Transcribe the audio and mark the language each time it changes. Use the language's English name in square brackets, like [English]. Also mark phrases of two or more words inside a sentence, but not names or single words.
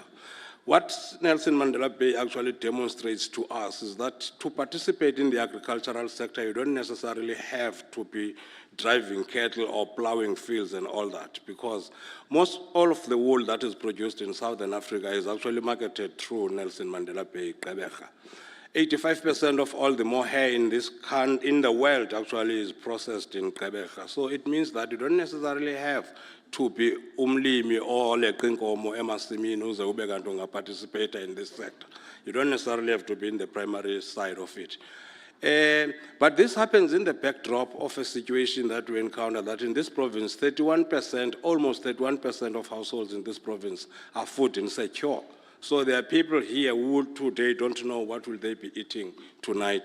[English] What Nelson Mandela Bay actually demonstrates to us is that to participate in the agricultural sector, you don't necessarily have to be driving cattle or plowing fields and all that, because all of the wool that is produced in Southern Africa is actually marketed through Nelson Mandela Bay, Gqeberha. 85% of all the mohair in the world actually is processed in Gqeberha. So it means that you don't necessarily have to be umlimi or [Xhosa] leqinkomo emasimini uze ube kanti ungaparticipate [English] in this sector. You don't necessarily have to be in the primary side of it. But this happens in the backdrop of a situation that we encounter that in this province, 31%, almost 31% of households in this province are food insecure. So there are people here who today don't know what will they be eating tonight.